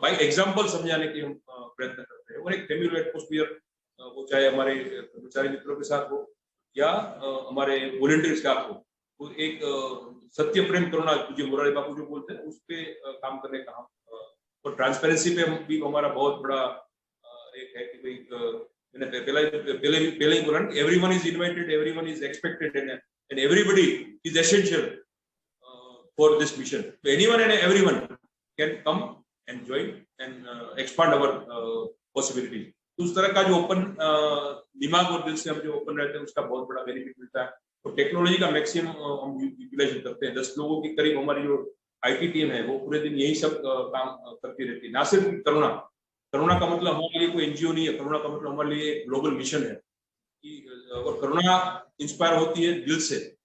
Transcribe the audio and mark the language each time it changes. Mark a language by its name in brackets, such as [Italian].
[Hindi] By example समझाने की हम प्रयत्न करते हैं। और एक फैमिली एटमॉस्फेयर, वो चाहे हमारे कर्मचारी मित्रों के साथ हो या हमारे वॉलंटियर स्टाफ हो, तो एक सत्य प्रेम करुणा पूज्य मुरारी बापू जो बोलते हैं उस पे काम करने का हम, और ट्रांसपेरेंसी पे भी हमारा बहुत बड़ा एक है कि भाई मैंने पहले ही बोला, [English] Everyone is invited, everyone is expected and everybody is essential for this mission. So anyone and everyone can come and join and expand our possibilities. [Hindi] तो उस तरह का जो ओपन दिमाग और दिल से हम जो ओपन रहते हैं उसका बहुत बड़ा बेनिफिट मिलता है। तो टेक्नोलॉजी का मैक्सिमम हम यूटिलाइज करते हैं। 10 लोगों की करीब हमारी जो आईटी टीम है वो पूरे दिन यही सब काम करती रहती है। ना सिर्फ करुणा का मतलब हमारे लिए कोई एनजीओ नहीं है, करुणा का मतलब हमारे लिए एक ग्लोबल मिशन है कि और करुणा इंस्पायर होती है दिल से।